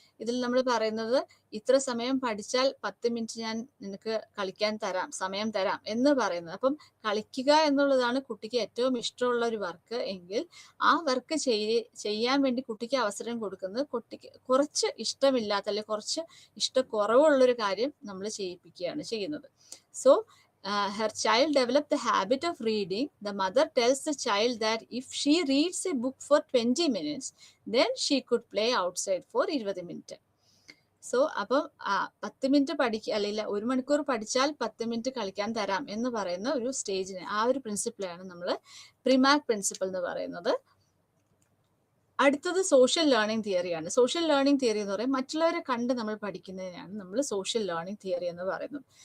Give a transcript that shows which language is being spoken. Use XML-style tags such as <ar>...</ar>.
<ml>ഇതിൽ നമ്മൾ പറയുന്നത് ഇത്ര സമയം പഠിച്ചാൽ 10 മിനിറ്റ് ഞാൻ നിനക്ക് കളിക്കാൻ തരാം, സമയം തരാം എന്ന് പറയുന്നത്. അപ്പം കളിക്കുക എന്നുള്ളതാണ് കുട്ടിക്ക് ഏറ്റവും ഇഷ്ടമുള്ള ഒരു വർക്ക് എങ്കിൽ ആ വർക്ക് ചെയ്യാൻ വേണ്ടി കുട്ടിക്ക് അവസരം കൊടുക്കുന്നത് കുട്ടിക്ക് കുറച്ച് ഇഷ്ടമില്ലാത്ത അല്ലെങ്കിൽ കുറച്ച് ഇഷ്ടക്കുറവുള്ളൊരു കാര്യം നമ്മൾ ചെയ്യിപ്പിക്കുകയാണ് ചെയ്യുന്നത്.</ml> <en>So her child developed the habit of reading. The mother tells the child that if she reads a book for 20 minutes, then she could play outside for 20 minutes.</en> <ml>So അപ്പം 10 മിനിറ്റ് അല്ലെങ്കിൽ 1 മണിക്കൂർ പഠിച്ചാൽ 10 മിനിറ്റ് കളിക്കാൻ തരാം എന്ന് പറയുന്ന ഒരു സ്റ്റേജിന്, ആ ഒരു പ്രിൻസിപ്പിളാണ് നമ്മൾ പ്രിമാക് പ്രിൻസിപ്പിൾ എന്ന് പറയുന്നത്. അടുത്തത് social learning തിയറിയാണ്. Social learning theory എന്ന് പറയുന്നത് മറ്റുള്ളവരെ കണ്ട് നമ്മൾ പഠിക്കുന്നതിനാണ് നമ്മൾ സോഷ്യൽ ലേണിംഗ് തിയറി എന്ന് പറയുന്നത്.</ml>